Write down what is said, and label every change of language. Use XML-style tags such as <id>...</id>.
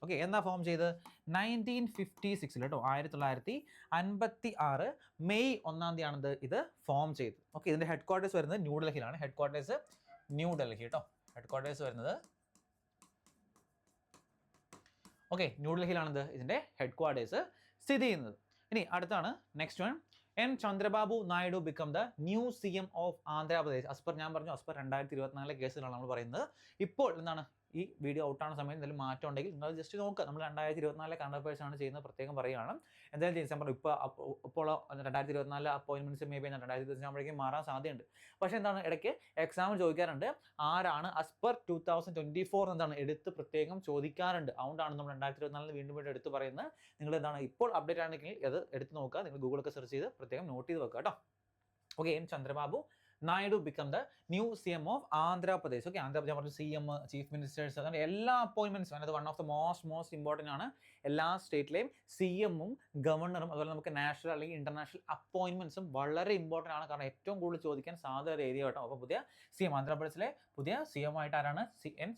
<ml>Okay, എന്നാ form ചെയ്ത് 1956 കേട്ടോ, 1956 മെയ് 1 തീയതിയാണത് ഇത് ഫോം ചെയ്ത്. ഓക്കെ, ഇതിന്റെ ഹെഡ് ക്വാർട്ടേഴ്സ് വരുന്നത് ന്യൂഡൽഹിയിലാണ്, ഹെഡ് ക്വാർട്ടേഴ്സ് ന്യൂഡൽഹി കേട്ടോ, ഹെഡ് ക്വാർട്ടേഴ്സ് വരുന്നത് ഓക്കെ ന്യൂഡൽഹിയിലാണിത് ഇതിന്റെ ഹെഡ് ക്വാർട്ടേഴ്സ് സ്ഥിതി ചെയ്യുന്നത്. ഇനി അടുത്താണ് next one, N.</ml> <en>Chandrababu Naidu become the new CM of Andhra Pradesh.</en> <ml>Aspar ഞാൻ പറഞ്ഞു അസ്പർ 2024 കേസുകളാണ് നമ്മൾ പറയുന്നത്. ഇപ്പോൾ എന്താണ് ഈ വീഡിയോ ഔട്ടാണ് സമയത്ത് എന്തെങ്കിലും മാറ്റം ഉണ്ടെങ്കിൽ നിങ്ങൾ ജസ്റ്റ് നോക്കുക. നമ്മൾ 2024 കറണ്ട് അഫയേഴ്സ് ആണ് ചെയ്യുന്നത്, പ്രത്യേകം പറയുകയാണ്. എന്തായാലും ഡിസംബർ ഇപ്പോൾ 2024 അപ്പോയിൻമെന്റ്സ് മേ ബി 2025 ആകുമ്പോഴേക്കും മാറാൻ സാധ്യതയുണ്ട്. പക്ഷേ എന്താണ് ഇടയ്ക്ക് എക്സാം ചോദിക്കാറുണ്ട്, ആരാണ് അസ്പർ 2024 എന്താണ് എടുത്ത് പ്രത്യേകം ചോദിക്കാറുണ്ട്. അതുകൊണ്ടാണ് നമ്മൾ 2024 വീണ്ടും എടുത്ത് പറയുന്നത്. നിങ്ങൾ എന്താണ് ഇപ്പോൾ അപ്ഡേറ്റ് ആണെങ്കിൽ അത് എടുത്ത് നോക്കുക, നിങ്ങൾ ഗൂഗിളൊക്കെ സെർച്ച് ചെയ്ത് പ്രത്യേകം നോട്ട് ചെയ്ത് വെക്കുക കേട്ടോ. Okay, N.</ml> <en>Chandrababu Naidu become the new CM of Andhra Pradesh.</en> <ml>Okay, Andhra Pradesh CM, chief ministers, അങ്ങനെ എല്ലാ അപ്പോയിൻമെന്റ്സും അതിനകത്ത് one of the most important ആണ്. എല്ലാ സ്റ്റേറ്റിലെയും CM-ഉം ഗവർണറും അതുപോലെ നമുക്ക് നാഷണൽ അല്ലെങ്കിൽ ഇന്റർനാഷണൽ അപ്പോയിൻമെന്റ്സും വളരെ ഇമ്പോർട്ടൻ്റ് ആണ്. കാരണം ഏറ്റവും കൂടുതൽ ചോദിക്കാൻ സാധ്യത ഏരിയ കേട്ടോ. അപ്പോൾ പുതിയ CM ആന്ധ്രാപ്രദേശിലെ പുതിയ CM ആയിട്ട് ആരാണ്, N.</ml>